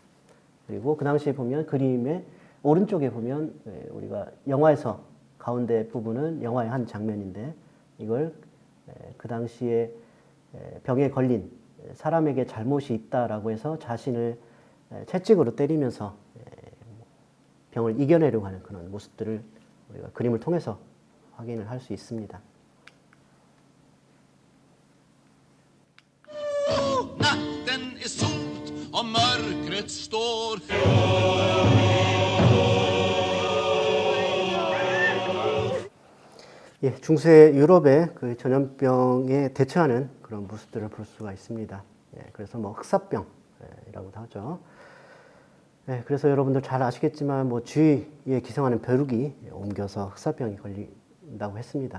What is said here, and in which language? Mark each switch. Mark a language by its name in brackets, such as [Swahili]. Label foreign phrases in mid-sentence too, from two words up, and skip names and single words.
[Korean] 그리고 그 당시에 보면 그림의 오른쪽에 보면 우리가 영화에서 가운데 부분은 영화의 한 장면인데, 이걸 그 당시에 병에 걸린 사람에게 잘못이 있다라고 해서 자신을 채찍으로 때리면서 병을 이겨내려고 하는 그런 모습들을 우리가 그림을 통해서 확인을 할 수 있습니다. [Swedish] Natten är sot och mörkret står. [Korean] 중세 유럽의 그 전염병에 대처하는 그런 모습들을 볼 수가 있습니다. 그래서 뭐 흑사병이라고도 하죠. 그래서 여러분들 잘 아시겠지만 뭐 주위에 기생하는 벼룩이 옮겨서 흑사병이 걸린다고 했습니다.